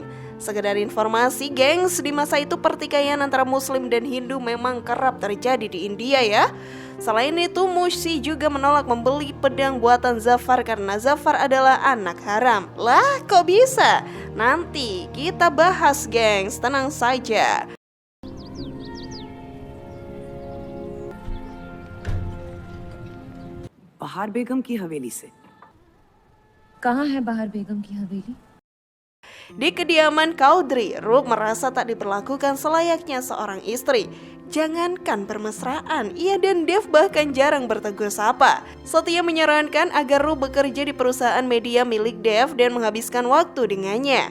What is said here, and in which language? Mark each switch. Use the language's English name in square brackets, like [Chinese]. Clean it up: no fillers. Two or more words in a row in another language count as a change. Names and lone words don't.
[Indonesian] Sekedar informasi gengs, di masa itu pertikaian antara muslim dan Hindu memang kerap terjadi di India ya. Selain itu, Munshi juga menolak membeli pedang buatan Zafar karena Zafar adalah anak haram. Lah, kok bisa? Nanti kita bahas gengs, tenang saja. [Hindi] बाहर बेगम की हवेली से। कहाँ है बाहर बेगम की हवेली? [Indonesian] Di kediaman Chaudhary, Rup merasa tak diperlakukan selayaknya seorang istri. Jangankan bermesraan, ia dan Dev bahkan jarang bertegur sapa. Satya menyarankan agar Rup bekerja di perusahaan media milik Dev dan menghabiskan waktu dengannya.